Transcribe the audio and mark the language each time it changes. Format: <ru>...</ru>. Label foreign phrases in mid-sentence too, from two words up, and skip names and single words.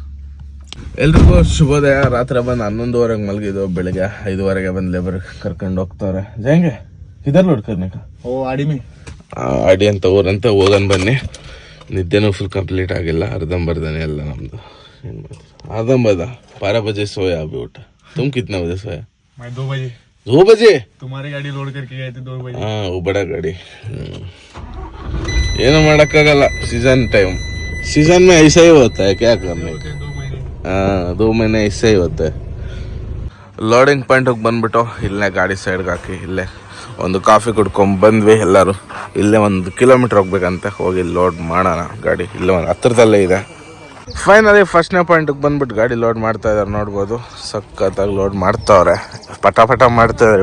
<kn>ಎಲ್ರಿಗೂ ಶುಭೋದಯ. ರಾತ್ರಿ ಬಂದು 11:30 ಮಲಗಿದ್ದು, ಬೆಳಗ್ಗೆ 5:30 ಬಂದು ಲೇಬರ್ ಕರ್ಕೊಂಡು ಹೋಗ್ತಾರೆ. ಜಂಗೆ ಇದರ್ ಲೋಡ್ ಕರ್ನಾಟಕ ಅಡಿ ಅಂತ ಊರಂತ ಹೋಗೋಣ ಬನ್ನಿ. ನಿದ್ದೆನೂ</kn> <en>full complete</en> <kn>ಆಗಿಲ್ಲ, ಅರ್ಧಂಬರ್ಧನೆ ಎಲ್ಲ ನಮ್ಮದು. ಏನು ಮಾಡ್ತೀವಿ, ಅರ್ಧಂಬರ್ಧ</kn> <hi>12 बजे सोया अभी उठा. तुम कितना बजे सोया? मैं 2 बजे. 2 बजे? तुम्हारी गाड़ी लोड करके गए थे 2 बजे. हाँ, वो बड़ा गाड़ी.</hi> <kn>ಏನು ಮಾಡೋಕ್ಕಾಗಲ್ಲ,</kn> <en>season time.</en> <hi>सीजन में ऐसा ही होता है, क्या करने. 2 महीने. हाँ, 2 महीने ऐसा ही होता है.</hi> <kn>ಲೋಡಿಂಗ್ ಪಾಯಿಂಟಿಗೆ ಬಂದ್ಬಿಟ್ಟು ಇಲ್ಲೇ ಗಾಡಿ ಸೈಡ್ಗೆ ಹಾಕಿ ಇಲ್ಲೇ ಒಂದು ಕಾಫಿ ಕುಡ್ಕೊಂಡು ಬಂದ್ವಿ ಎಲ್ಲರೂ. ಇಲ್ಲೇ 1 ಕಿಲೋಮೀಟ್ರ್ ಹೋಗ್ಬೇಕಂತೆ, ಹೋಗಿ ಲೋಡ್ ಮಾಡೋಣ ಗಾಡಿ. ಇಲ್ಲೇ ಒಂದು ಹತ್ರದಲ್ಲೇ ಇದೆ. ಫೈನಲಿ ಫಸ್ಟ್ನೇ ಪಾಯಿಂಟಿಗೆ ಬಂದ್ಬಿಟ್ಟು ಗಾಡಿ ಲೋಡ್ ಮಾಡ್ತಾ ಇದ್ದಾರೆ. ನೋಡ್ಬೋದು, ಸಖತ್ತಾಗಿ ಲೋಡ್ ಮಾಡ್ತಾವ್ರೆ. ಪಟ ಮಾಡ್ತಾಯಿದ್ದಾರೆ.</kn>